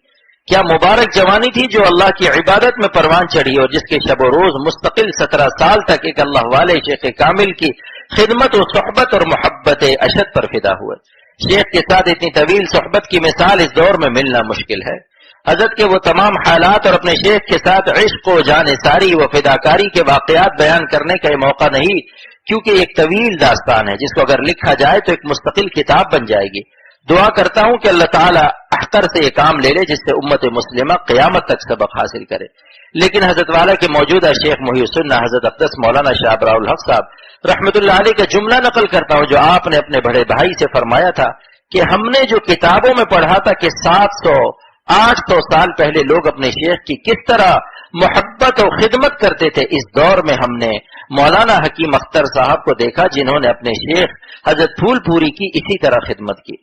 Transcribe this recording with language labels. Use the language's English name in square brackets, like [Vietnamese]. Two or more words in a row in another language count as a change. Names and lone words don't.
[Urdu] کیا مبارک جوانی تھی جو اللہ کی عبادت میں پروان چڑھی اور جس کے شب و روز مستقل 17 سال تک ایک اللہ والے شیخ کامل کی خدمت و صحبت اور محبت اشد پر فدا ہوئے. شیخ کے ساتھ اتنی طویل صحبت کی مثال اس دور میں ملنا مشکل ہے. حضرت کے وہ تمام حالات اور اپنے شیخ کے ساتھ عشق و جانثاری و فداکاری کے واقعات بیان کرنے کا یہ موقع نہیں، کیونکہ ایک طویل داستان ہے جس کو اگر لکھا جائے تو ایک مستقل کتاب بن جائے گی. دعا کرتا ہوں کہ اللہ تعالیٰ اختر سے یہ کام لے لے جس سے امت مسلمہ قیامت تک سبق حاصل کرے. لیکن حضرت والا کے موجودہ شیخ محی السنہ حضرت اقدس مولانا شاہ ابراؤ الحق صاحب رحمۃ اللہ علیہ کا جملہ نقل کرتا ہوں جو آپ نے اپنے بڑے بھائی سے فرمایا تھا کہ ہم نے جو کتابوں میں پڑھا تھا کہ 700-800 سال پہلے لوگ اپنے شیخ کی کس طرح محبت و خدمت کرتے تھے، اس دور میں ہم نے مولانا حکیم اختر صاحب کو دیکھا جنہوں نے اپنے شیخ حضرت پھول پوری کی اسی طرح خدمت کی.